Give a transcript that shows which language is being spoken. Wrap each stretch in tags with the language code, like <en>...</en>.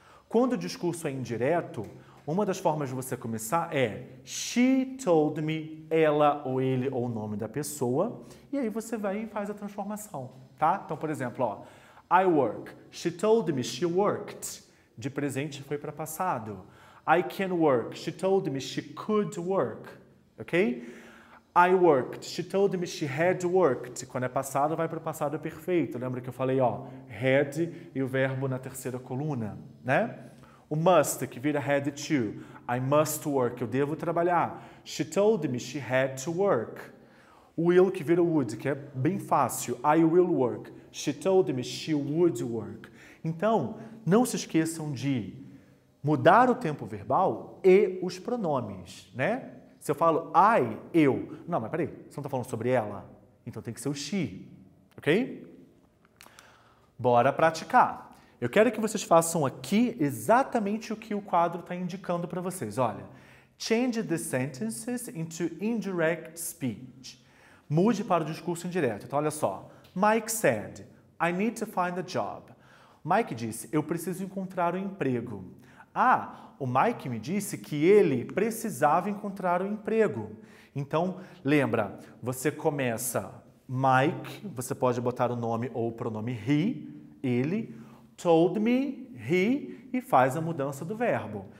<pt>Quando o discurso é indireto, uma das formas de você começar é</pt> <en>she told me,</en> <pt>ela ou ele ou o nome da pessoa, e aí você vai e faz a transformação, tá? Então, por exemplo, ó,</pt> <en>I work. She told me she worked.</en> <pt>De presente foi para passado.</pt> <en>I can work. She told me she could work. Ok? I worked. She told me she had worked.</en> <pt>Quando é passado, vai para o passado perfeito. Lembra que eu falei, ó, had e o verbo na terceira coluna, né? O must, que vira had to.</pt> <en>I must work.</en> <pt>Eu devo trabalhar.</pt> <en>She told me she had to work.</en> <pt>O will, que vira would, que é bem fácil.</pt> <en>I will work. She told me she would work.</en> <pt>Então, não se esqueçam de mudar o tempo verbal e os pronomes, né? Se eu falo I, eu. Não, mas peraí, você não está falando sobre ela? Então tem que ser o she, ok? Bora praticar. Eu quero que vocês façam aqui exatamente o que o quadro está indicando para vocês.</pt> <en>Olha, change the sentences into indirect speech.</en> <pt>Mude para o discurso indireto. Então, olha só.</pt> <en>Mike said, I need to find a job.</en> <pt>Mike disse, eu preciso encontrar um emprego. Ah, o Mike me disse que ele precisava encontrar um emprego. Então, lembra, você começa Mike, você pode botar o nome ou o pronome he, ele,</pt> <en>told me,</en> <pt>he, e faz a mudança do verbo.</pt>